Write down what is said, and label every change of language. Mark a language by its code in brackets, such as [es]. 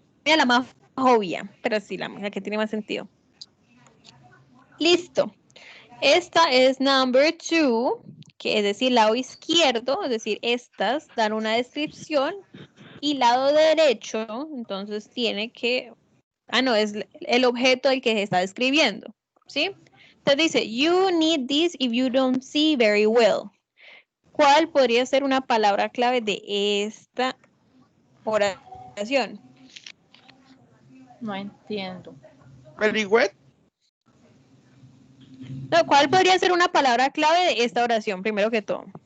[es] la más obvia, pero sí, la que tiene más sentido. Listo. Esta es number 2, que es decir, lado izquierdo, es decir, estas dan una descripción y lado derecho, entonces tiene que, no, es el objeto el que se está describiendo, ¿sí? Entonces dice, [en] you need this if you don't see very well. [es] ¿Cuál podría ser una palabra clave de esta oración? No entiendo. [en] Very wet. [es] No, ¿cuál podría ser una palabra clave de esta oración, primero que todo?